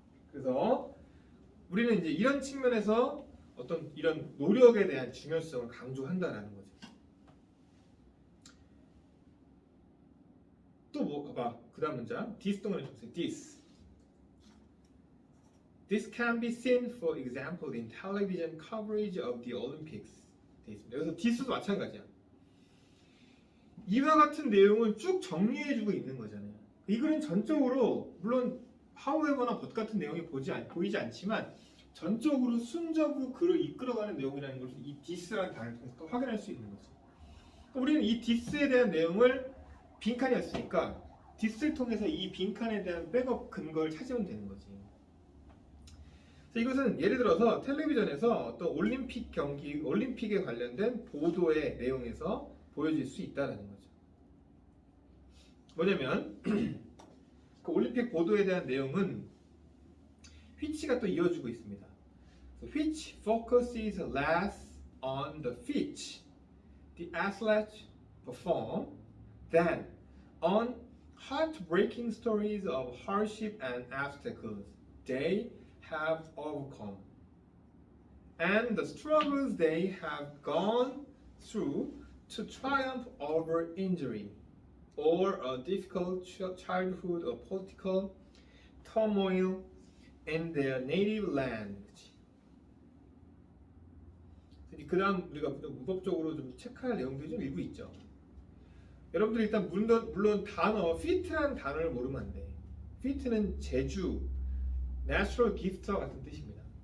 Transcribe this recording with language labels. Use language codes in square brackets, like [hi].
[ko] 그래서 우리는 이제 이런 측면에서 어떤 이런 노력에 대한 중요성을 강조한다라는 거죠. 또 뭐 봐봐. 그다음 문장. this 동그라미 쳤어요. [en] This can be seen, for example, in television coverage of the Olympics. [ko] 돼 있습니다. 여기서 this도 마찬가지야. 이와 같은 내용을 쭉 정리해주고 있는 거잖아요. 이 글은 전적으로 물론 however나 but 같은 내용이 보이지 않지만 전적으로 순적으로 글을 이끌어가는 내용이라는 것을 이 this라는 단어를 통해서 또 확인할 수 있는 거죠. 우리는 이 this에 대한 내용을 빈칸이었으니까 this를 통해서 이 빈칸에 대한 백업 근거를 찾으면 되는 거지. 이것은 예를 들어서 텔레비전에서 어떤 올림픽에 관련된 보도의 내용에서 보여질 수 있다는 거죠. 뭐냐면 그 올림픽 보도에 대한 내용은 which가 또 이어지고 있습니다. [en] So which focuses less on the feat the athletes perform than on heartbreaking stories of hardship and obstacles they have overcome and the struggles they have gone through to triumph over injury or a difficult childhood or political turmoil in their native land. [ko] 그 다음 우리가 문법적으로 좀 체크할 내용들이 좀 일부 있죠. 여러분들 일단 물론 단어 fit라는 단어를 모르면 안 돼. fit는 제주, [en] natural gift [ko] 와 같은 뜻입니다.